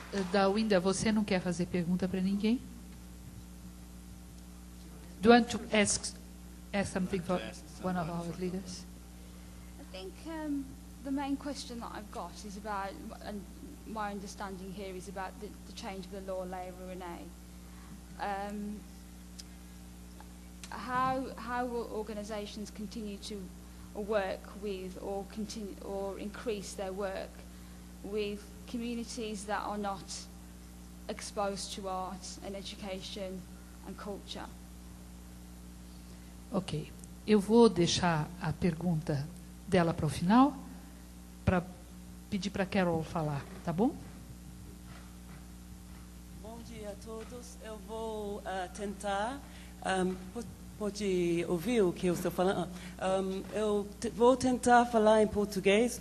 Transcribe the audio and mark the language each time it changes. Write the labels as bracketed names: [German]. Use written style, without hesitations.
[Portuguese] Dawinda, você não quer fazer pergunta para ninguém? [English] Do you want to ask something for one of our leaders? I think the main question that I've got is about, and my understanding here is about the change of the law, Labour Renee. How will organisations continue to work with or increase their work with communities that are not exposed to art and education and culture? Ok. [Portuguese] Eu vou deixar a pergunta dela para o final, para pedir para a Carol falar, tá bom? Bom dia a todos. Eu vou tentar... pode ouvir o que eu estou falando? Eu vou tentar falar em português.